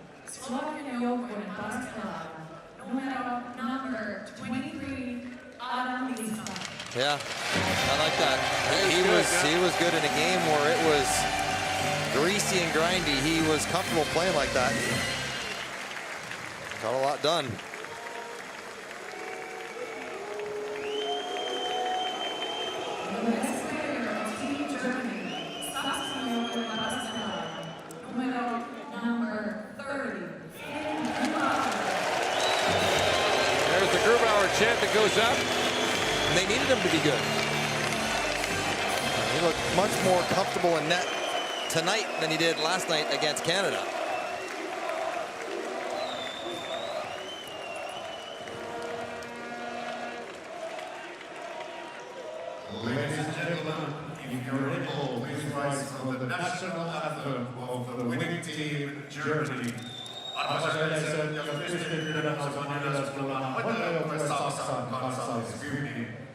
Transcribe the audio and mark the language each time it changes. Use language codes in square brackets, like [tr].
[fi] Slovakian joukkueen paras pelaaja, [en] number 23, [fi] Adam Lisa. [en] Yeah, I like that. He was good in a game where it was greasy and grindy. He was comfortable playing like that. Got a lot done. The next player of Team Germany, [fi] Slovakian joukkueen paras pelaaja, [en] number 30. There's the Grubauer chant that goes up. And they needed him to be good. He looked much more comfortable in net tonight than he did last night against Canada. Ladies and gentlemen, if you're able, please rise on the national anthem of the winning team, Germany. [fi] Arvoisa yleisö, jos pystyy pyydän nousemaan ylös kuulemaan voittajoukkue Saksan kansallishyymnin.